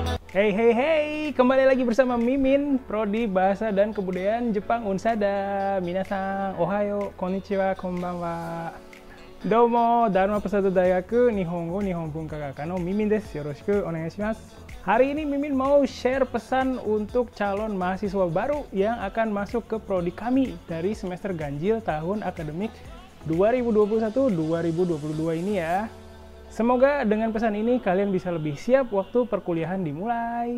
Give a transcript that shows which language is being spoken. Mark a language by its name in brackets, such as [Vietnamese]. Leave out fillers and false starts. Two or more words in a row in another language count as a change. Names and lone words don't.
[Indonesian] Hey hey hey, kembali lagi bersama Mimin, Prodi Bahasa dan Kebudayaan Jepang Unsada. [Japanese] 皆さん、おはよう、こんにちは、こんばんは. Domo, Dharma Persatu 大学日本語日本文化学科の Mimin です。よろしくお願いします. [Indonesian] Hari ini Mimin mau share pesan untuk calon mahasiswa baru yang akan masuk ke prodi kami dari semester ganjil tahun akademik 2021-2022 ini ya. Semoga dengan pesan ini kalian bisa lebih siap waktu perkuliahan dimulai.